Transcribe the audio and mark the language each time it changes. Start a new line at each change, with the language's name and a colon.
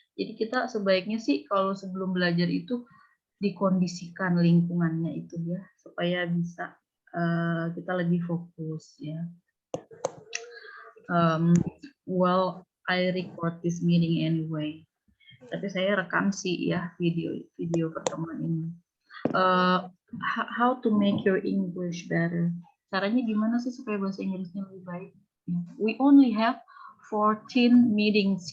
Indonesian: Jadi kita sebaiknya sih kalau sebelum belajar itu dikondisikan lingkungannya itu ya, supaya bisa kita lebih fokus ya.
English: Well, I record this meeting anyway.
Indonesian: Tapi saya rekam sih ya video pertemuan ini.
English: How to make your English better?
Indonesian: Caranya gimana sih supaya bahasa Inggrisnya lebih baik?
English: We only have 14 meetings.